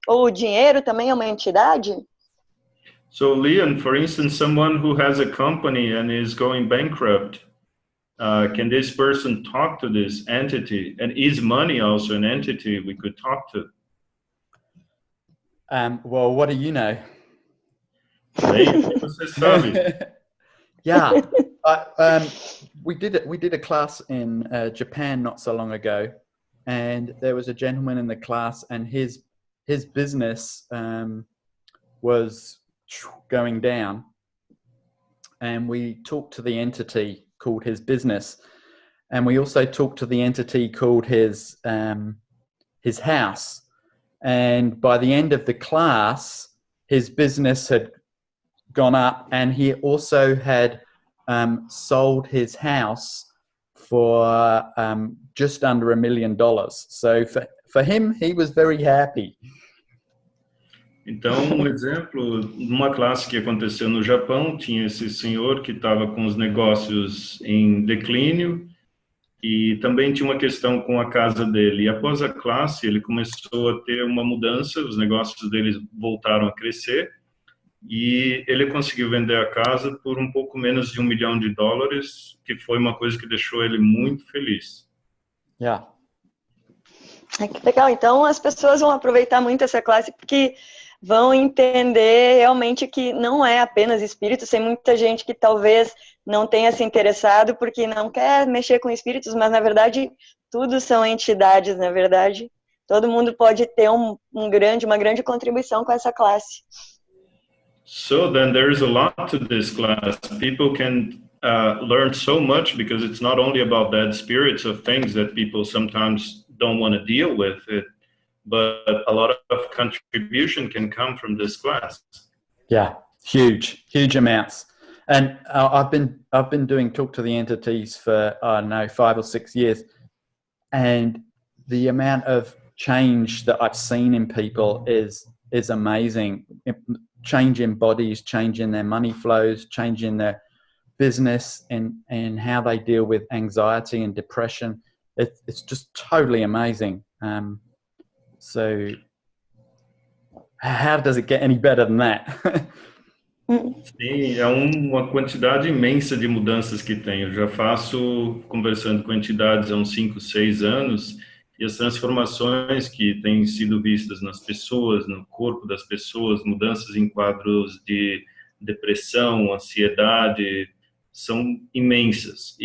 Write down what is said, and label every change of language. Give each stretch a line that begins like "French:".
Portuguese: Ou o dinheiro também é uma entidade?
English: So, Leon, for instance, someone who has a company and is going bankrupt, can this person talk to this entity? And is money also an entity we could talk to? Well, what do you know?
Portuguese: Bem, você sabe.
English: Yeah, we did a class in Japan not so long ago, and there was a gentleman in the class, and his business was going down, and we talked to the entity called his business, and we also talked to the entity called his house, and by the end of the class, his business had gone up, and he also had sold his house for just under $1 million. So for him, he was very happy.
Portuguese: Então, um exemplo, numa classe que aconteceu no Japão, tinha esse senhor que estava com os negócios em declínio e também tinha uma questão com a casa dele. E após a classe, ele começou a ter uma mudança, os negócios dele voltaram a crescer e ele conseguiu vender a casa por um pouco menos de $1 milhão, que foi uma coisa que deixou ele muito feliz.
English: Yeah.
Portuguese: Que legal. Então, as pessoas vão aproveitar muito essa classe porque vão entender realmente que não é apenas espíritos. Tem muita gente que talvez não tenha se interessado porque não quer mexer com espíritos, mas, na verdade, tudo são entidades, na verdade. Todo mundo pode ter uma grande contribuição com essa classe.
English: So then there's a lot to this class. People can learn so much because it's not only about dead spirits of things that people sometimes don't want to deal with it, but a lot of contribution can come from this class. Yeah, huge amounts. And I've been doing Talk to the Entities for, I don't know, 5 or 6 years. And the amount of change that I've seen in people is amazing. Change in bodies, change in their money flows, change in their business and how they deal with anxiety and depression. It's just totally amazing. So how does it get any better than that?
Portuguese: Sim, é uma quantidade imensa de mudanças que tem. Eu já faço conversando com entidades há uns 5, 6 anos e as transformações que têm sido vistas nas pessoas, no corpo das pessoas, mudanças em quadros de depressão, ansiedade, são imensas.